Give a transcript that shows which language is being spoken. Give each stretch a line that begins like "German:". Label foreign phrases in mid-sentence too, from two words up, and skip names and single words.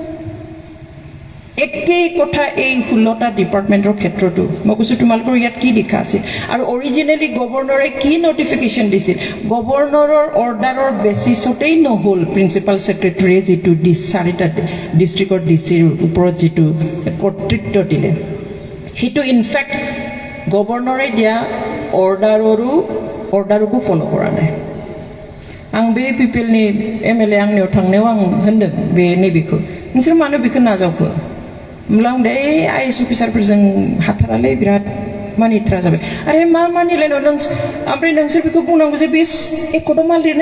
Assamese: একেই কথা এই 16টা ডিপাৰ্টমেণ্টৰ ক্ষেত্ৰতো মই কৈছোঁ তোমালোকৰ ইয়াত কি লিখা আছিল আৰু অৰিজিনেলি গভৰ্ণৰে কি নটিফিকেশ্যন দিছিল
English: governor-or order-or basis-otei
Assamese: নহ'ল
English: principal secretary-e
Assamese: যিটো 4টা
English: district-or DC-or
Assamese: ওপৰত যিটো কৰ্তৃত্ব দিলে সেইটো ইনফেক্ট গভৰ্ণৰে দিয়া অৰ্ডাৰকো ফ'ল' কৰা নাই
Bodo: आं बे
English: people-ni MLA
Bodo: आंनियाव थांनायाव आं होनदों बे नैबेखौ नोंसोर मानो बेखौ नाजावखो होमब्ला आं दे
English: IAS officer-phorjong
Bodo: हाथारालै बिराद मानिथ्रा जाबाय आरे मा मानिलायनो ओमफ्राय नोंसोर बेखौ बुंनांगौ जे बे एकर्डआव मा लिरनाय